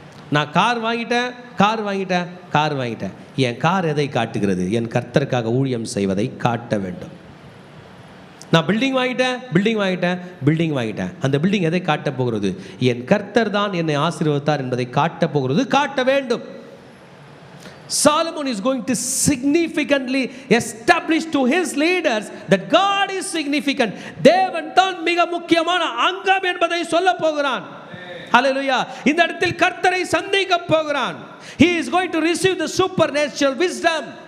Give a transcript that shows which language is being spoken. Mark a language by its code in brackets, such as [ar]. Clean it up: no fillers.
[ta] நான் கார் வாங்கிட்டேன். என் கார் எதை காட்டுகிறது? என் கர்த்தருக்காக ஊழியம் செய்வதை காட்ட வேண்டும். நான் பில்டிங் வாங்கிட்டேன். அந்த பில்டிங் எதை காட்ட போகிறது? என் கர்த்தர் தான் என்னை ஆசீர்வதித்தார் என்பதை காட்ட போகிறது, காட்ட வேண்டும். [en] Solomon is going to significantly establish to his leaders that God is significant. [ta] தேவன் தான் மிக முக்கியமான அங்கம் என்பதை சொல்ல போகிறான். ஹல்லேலூயா. இந்த இடத்தில் கர்த்தரை சந்திக்க போகிறான். [en] He is going to receive the supernatural wisdom.